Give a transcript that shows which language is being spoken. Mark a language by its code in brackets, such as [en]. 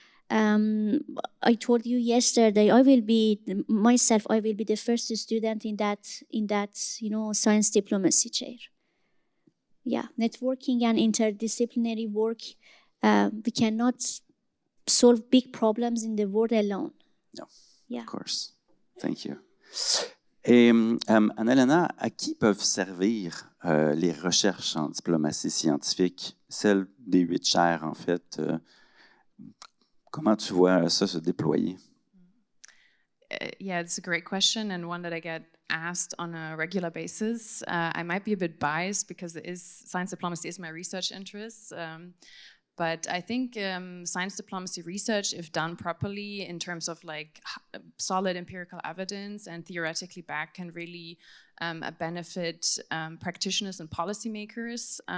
[en] I told you yesterday, I will be the first student in that, you know, science diplomacy chair. Yeah, networking and interdisciplinary work, we cannot solve big problems in the world alone. No, yeah. Of course. Thank you. [fr] Et Anna-Lena, à qui peuvent servir les recherches en diplomatie scientifique, celles des 8 chaires en fait? Comment tu vois ça se déployer? [en] Yeah, it's a great question and one that I get asked on a regular basis. I might be a bit biased because science diplomacy is my research interest. But I think science diplomacy research, if done properly in terms of like solid empirical evidence and theoretically back, can really benefit practitioners and policymakers.